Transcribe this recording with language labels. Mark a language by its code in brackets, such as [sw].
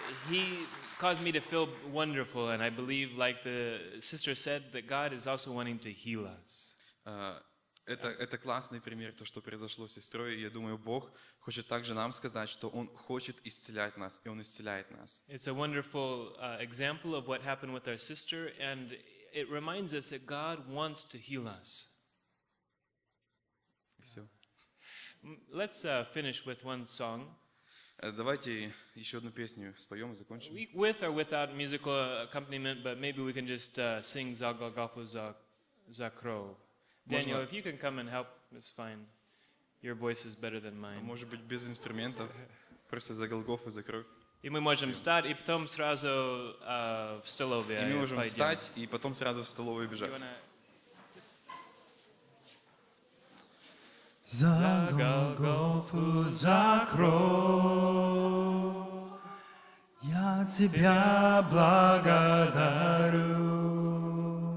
[en] He caused me to feel wonderful, and I believe, like the sister said, that God is also wanting to heal us. [ru] Это классный пример, то, что произошло с сестрой. Я думаю, Бог хочет также нам сказать, что Он хочет исцелять нас, и Он исцеляет нас. [en] It's a wonderful example of what happened with our sister, and it reminds us that God wants to heal us. [ru] Все. [en] Let's finish with one song. [ru] Давайте еще одну песню споем и закончим. [en] With or without musical accompaniment, but maybe we can just sing [ru] «За Голгофу закрою». [en] Daniel, if you can come and help, it's fine. Your voice is better than mine. [ru] Может быть, без инструментов, просто за Голгофу закрою. И мы можем встать, и потом сразу в столовую. И мы можем встать, и потом сразу в столовую бежать. За Голгофу закрою, я тебя благодарю.